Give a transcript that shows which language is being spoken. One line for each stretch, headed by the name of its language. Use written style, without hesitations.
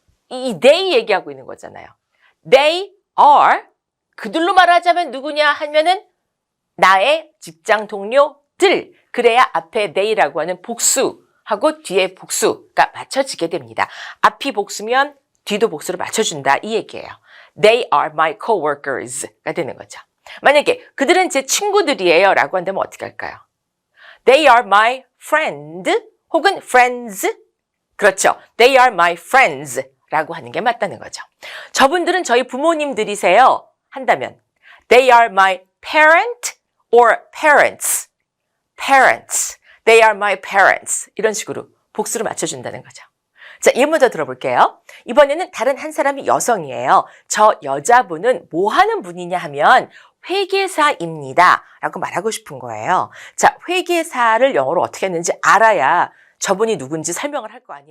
Korean: 이 they 얘기하고 있는 거잖아요.
English: They are,
Korean: 그들로 말하자면 누구냐 하면은 나의 직장 동료들. 그래야 앞에 they라고 하는 복수하고 뒤에 복수가 맞춰지게 됩니다. 앞이 복수면 뒤도 복수를 맞춰준다 이 얘기예요.
English: They are my coworkers가
Korean: 되는 거죠. 만약에 그들은 제 친구들이에요 라고 한다면 어떻게 할까요?
English: They are my friend 혹은 friends.
Korean: 그렇죠.
English: They are my friends
Korean: 라고 하는 게 맞다는 거죠. 저분들은 저희 부모님들이세요 한다면
English: They are my parent or parents. Parents. They are my parents.
Korean: 이런 식으로 복수를 맞춰준다는 거죠. 자, 이 문제 들어볼게요. 이번에는 다른 한 사람이 여성이에요. 저 여자분은 뭐 하는 분이냐 하면 회계사입니다. 라고 말하고 싶은 거예요. 자, 회계사를 영어로 어떻게 했는지 알아야 저분이 누군지 설명을 할 거 아니에요.